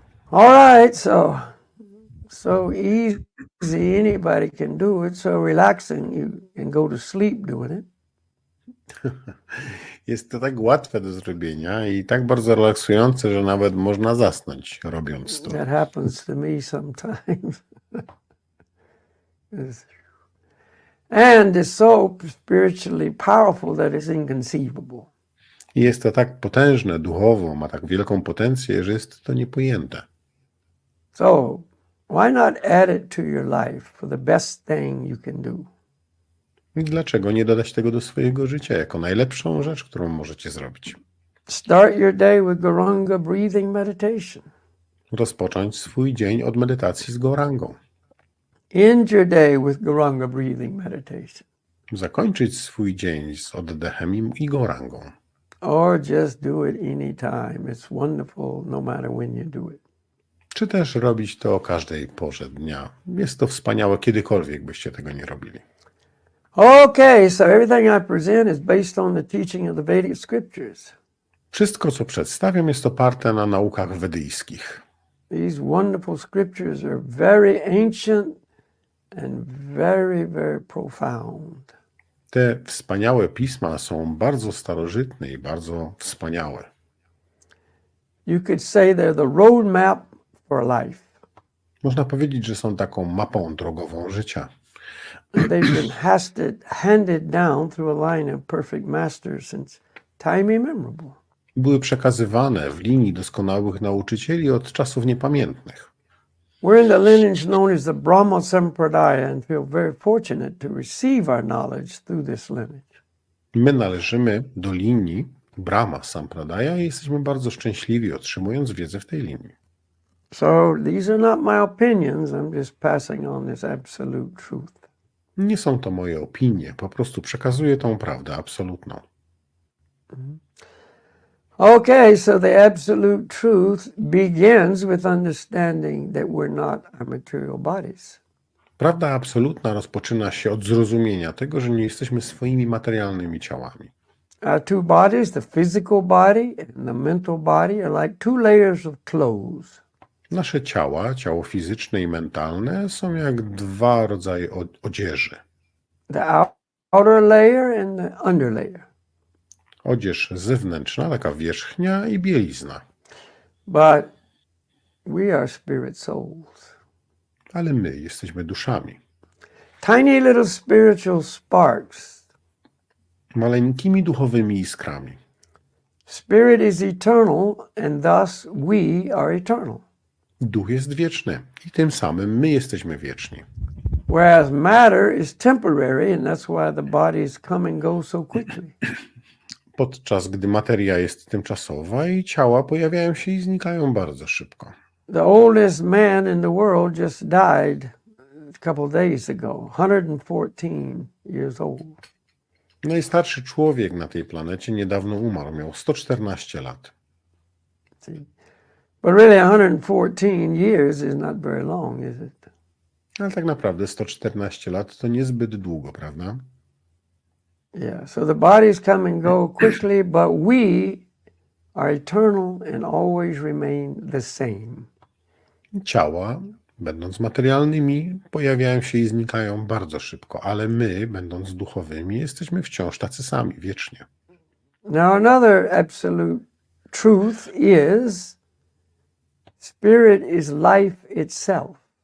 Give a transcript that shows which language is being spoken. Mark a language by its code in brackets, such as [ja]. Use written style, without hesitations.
[en] All right, so easy, anybody can do it. So relaxing, you can go to sleep doing it. [pl] Jest to tak łatwe do zrobienia i tak bardzo relaksujące, że nawet można zasnąć robiąc to. [en] That happens to me sometimes. And is so spiritually powerful that it's inconceivable. [pl] I jest to tak potężne duchowo, ma tak wielką potencję, że jest to niepojęte. [en] So why not add it to your life for the best thing you can do? [pl] I dlaczego nie dodać tego do swojego życia jako najlepszą rzecz, którą możecie zrobić? [en] Start your day with Guranga breathing meditation. [pl] Rozpocząć swój dzień od medytacji z gorangą. [en] End your day with Guranga breathing meditation. [pl] Zakończyć swój dzień z oddechem i gorangą. [en] Or just do it anytime. It's wonderful no matter when you do it. [pl] Czy też robić to o każdej porze dnia. Jest to wspaniałe, kiedykolwiek byście tego nie robili. [en] Okay, so everything I present is based on the teaching of the Vedic scriptures. [pl] Wszystko, co przedstawiam, jest oparte na naukach wedyjskich. [en] These wonderful scriptures are very ancient and very, very profound. [pl] Te wspaniałe pisma są bardzo starożytne i bardzo wspaniałe. [en] You could say they're the roadmap for life. [pl] Można powiedzieć, że są taką mapą drogową życia. [en] They've been handed down through a line of perfect masters since time immemorable. [pl] Były przekazywane w linii doskonałych nauczycieli od czasów niepamiętnych. [en] We're in the lineage known as the Brahma Sampradaya and feel very fortunate to receive our knowledge through this lineage. [pl] My należymy do linii Brahma Sampradaya i jesteśmy bardzo szczęśliwi, otrzymując wiedzę w tej linii. [en] So these are not my opinions. I'm just passing on this absolute truth. [pl] Nie są to moje opinie, po prostu przekazuję tą prawdę absolutną. [en] Okay, so the absolute truth begins with understanding that we're not our material bodies. [pl] Prawda absolutna rozpoczyna się od zrozumienia tego, że nie jesteśmy swoimi materialnymi ciałami. [en] Our two bodies, the physical body and the mental body, are like two layers of clothes. [pl] Nasze ciała, ciało fizyczne i mentalne, są jak dwa rodzaje odzieży. [en] The outer layer and the under layer. [pl] Odzież zewnętrzna, taka wierzchnia i bielizna. [en] But we are spirit souls. [pl] Ale my jesteśmy duszami. [en] Tiny little spiritual sparks. [pl] Maleńkimi duchowymi iskrami. [en] Spirit is eternal and thus we are eternal. [pl] Duch jest wieczny i tym samym my jesteśmy wieczni. [en] Whereas matter is temporary and that's why the bodies come and go so quickly. [pl] Podczas gdy materia jest tymczasowa i ciała pojawiają się i znikają bardzo szybko. [en] The oldest man in the world just died a couple of days ago, 114 years old. [pl] Najstarszy człowiek na tej planecie niedawno umarł, miał 114 lat. [en] See? But really 114 years is not very long, is it? [pl] Ale tak naprawdę 114 lat to niezbyt długo, prawda? [en] Yeah, so the bodies come and go quickly, but we are eternal and always remain the same. [pl] Ciała, będąc materialnymi, pojawiają się i znikają bardzo szybko, ale my, będąc duchowymi, jesteśmy wciąż tacy sami, wiecznie. [en] Now another absolute truth is spirit is life itself.